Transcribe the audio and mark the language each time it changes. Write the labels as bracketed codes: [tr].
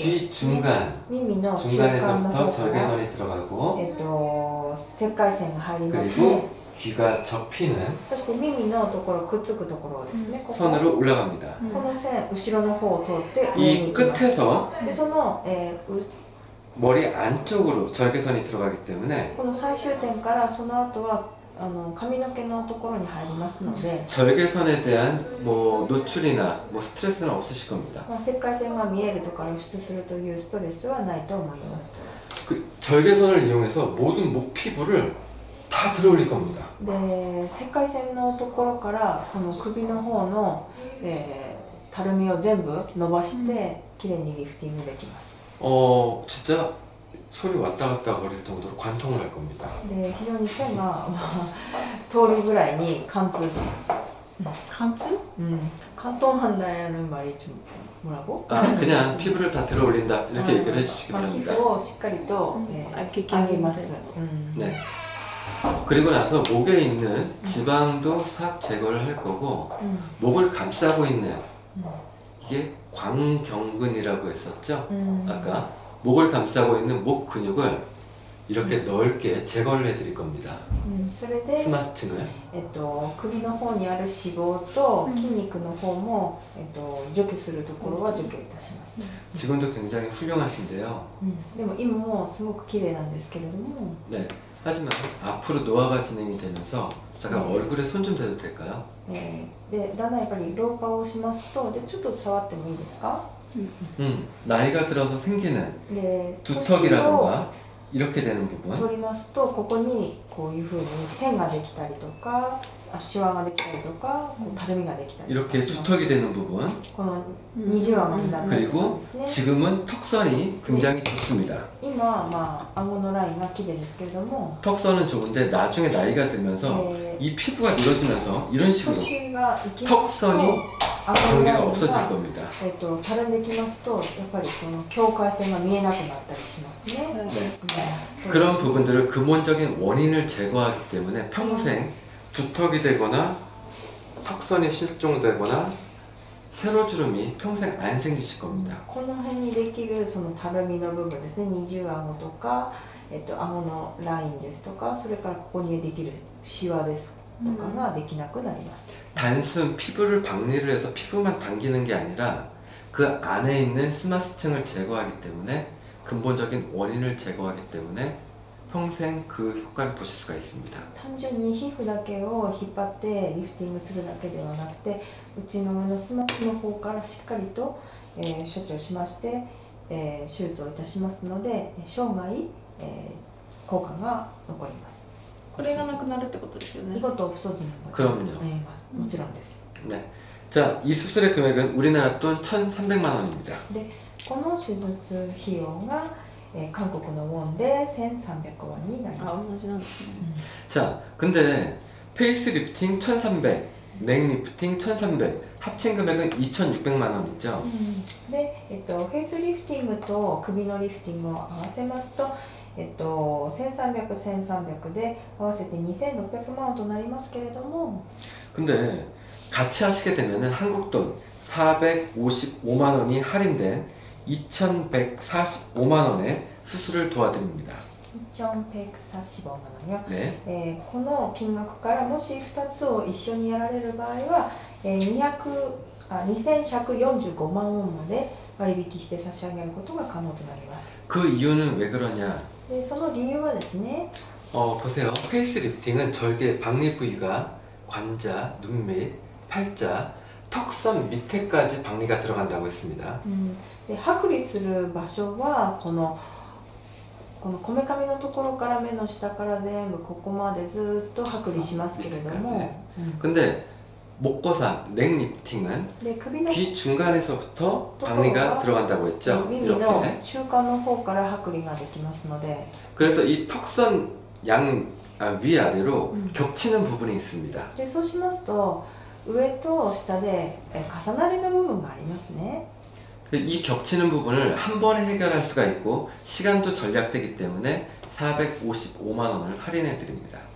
[ko] 귀 중간, [ja] 耳の中間の [ko] 중간에서부터 [ja] 方から、 [ko] 절개선이 들어가고 [ja] 切開線が入りまして [ko] 그리고 귀가 접히는 [ja] そして耳のところくっつくところですね、ここ [ko] 선으로 올라갑니다. [ja] この線後ろの方を通って上に [ko] 이 [ja] 行きます [ko] 끝에서 [ja] でその、 [ko] 머리 안쪽으로 절개선이 들어가기 때문에 [ja] この最終点からその後は髪の毛のところに入りますので、 [ko] 절개선에 대한 뭐 노출이나 뭐 스트레스는 없으실 겁니다. [ja] 切開線が見えるとか露出するというストレスはないと思います [ko] 그 절개선을 이용해서 모든 목 피부를 다 들어올릴 겁니다. [ja] で切開線のところからこの首の方の、たるみを全部伸ばしてきれいにリフティングできます [ko] 진짜 손이 왔다 갔다 거릴 정도로 관통을 할 겁니다. [ja] で非常に線が通るぐらいに貫通します貫通? [ko] 관통한다는 말이 좀 뭐라고? 아, 그냥 피부를 다 들어올린다 이렇게 얘기를 해주시기 바랍니다. [ja] 皮膚をしっかりと、上げます [ko] 네. 그리고 나서 목에 있는 지방도 싹 제거를 할 거고 목을 감싸고 있는 이게 광경근이라고 했었죠. 아까 목을 감싸고 있는 목 근육을 이렇게 넓게 제거를 해드릴 겁니다. [ja] それで [ko] 스마스층을. [ja] 首の方にある脂肪と筋肉の方も、除去するところは除去いたします、 [ko] 지금도 굉장히 훌륭하신데요. [ja] でも今もすごく綺麗なんですけれども [ko] 네. 하지만 앞으로 노화가 진행이 되면서 잠깐 네. 얼굴에 손 좀 대도 될까요? [ja] でだんだんやっぱり老化をしますとでちょっと触ってもいいですか [ko] 나이가 들어서 생기는 [ja] で [ko] 두턱이라던가 이렇게 되는 부분 [ja] 取りますとここにこういうふうに線ができたりとかシワができたりとかこうたるみができたりとか [ko] 이렇게 [ja] します [ko] 두턱이 되는 부분 [ja] この二重顎になったりとか [ko] 그리고 [ja] ですね [ko] 지금은 턱선이 굉장히 좋습니다. [ja] 今まあ顎のラインが綺麗ですけれども [ko] 턱선은 좋은데 나중에 나이가 들면서 네. 이 피부가 늘어지면서 이런 식으로 [ja] 年がいきますと [ko] 턱선이 [ja] 顎のライ [ko] 경계가 [ja] ン [ko] 없어질 [ja] が [ko] 겁니다. [ja] たるんできますとやっぱりこの境界線が見えなくなったりしますね、 [ko] 네. 그런 부분들을 근본적인 원인을 제거하기 때문에 평생 두턱이 되거나 턱선이 실종되거나 세로주름이 평생 안 생기실 겁니다. [ja] この辺にできるそのたるみの部分ですね二重顎とか、顎のラインですとかそれからここにできるシワですとかができなくなります、 [ko] 단순 피부를 박리를 해서 피부만 당기는 게 아니라 그 안에 있는 스마스층을 제거하기 때문에 근본적인 원인을 제거하기 때문에 평생 그 효과를 보실 수가 있습니다. 単純に皮膚だけを引っ張ってリフティングするだけではなくて内の上のスマスの方からしっかりと、処置をしまして、手術をいたしますので生涯、効果が残ります。 [ja] これがなくなるってことですよね。 [ko] 이것도 없어지는 거죠. 그럼요. [ja] 네, 모찌런です. [ko] 네. 자, 이 수술의 금액은 우리나라 돈 1,300만 원입니다. [ja] この手術費用が、韓国のウォンで1300ウォンになりあ、ます。同じなんですね。 [ko] 자, 근데 페이스리프팅 1,300, 넥리프팅 1,300, 합친 금액은 2,600만 원이죠. [ja] で、フェイスリフティングと首のリフティングを合わせますと、1300、1300で合わせて2600万ウォンとなりますけれども、 [ko] 근데 같이 하시게 되면은 한국 돈 455만 원이 할인된 2,145만 원의 수술을 도와드립니다. [ja] 1,145万ウォンよ。 [ko] 네. [ja] この金額からもし2つを一緒にやられる場合は、2145万ウォンまで割引して差し上げることが可能となります。 [ko] 그 이유는 왜 그러냐? [ja] でその理由はですね、 [ko] 보세요. 페이스리프팅은 절개 박리 부위가 관자, 눈밑, 팔자, 턱선 밑에까지 박리가 들어간다고 했습니다. [ja] で剥離する場所はこのこめかみのところから目の下から全部ここまでずっと剥離しますけれども、 [ko] 근데 목거상, 넥리프팅은 [ja] で首の [ko] 귀 중간에서부터 박리가 들어간다고 했죠. [ja] 耳の [ko] 이렇게. [ja] 中間の方から剥離ができますので、 [ko] 그래서 이 턱선 위아래로 겹치는 부분이 있습니다. [ja] でそうしますと上と下で重なりの部分がありますね。 [ko] 이 겹치는 부분을 한 번에 해결할 수가 있고 시간도 절약되기 때문에 455만 원을 할인해 드립니다.